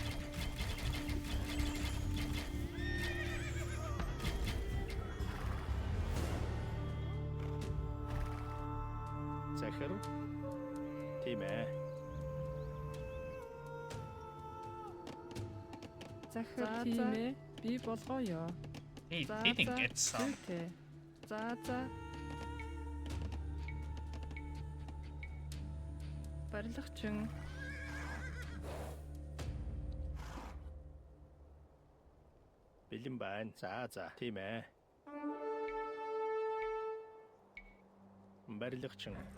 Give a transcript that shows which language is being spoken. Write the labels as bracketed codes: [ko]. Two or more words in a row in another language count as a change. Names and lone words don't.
[mn] Захар. Тийм ээ. Захар тийм ээ. Би болгоё. [en] He didn't get some. [mn] За. Барилгачин. Бэлэн байна. За. Тийм ээ. Барилгачин.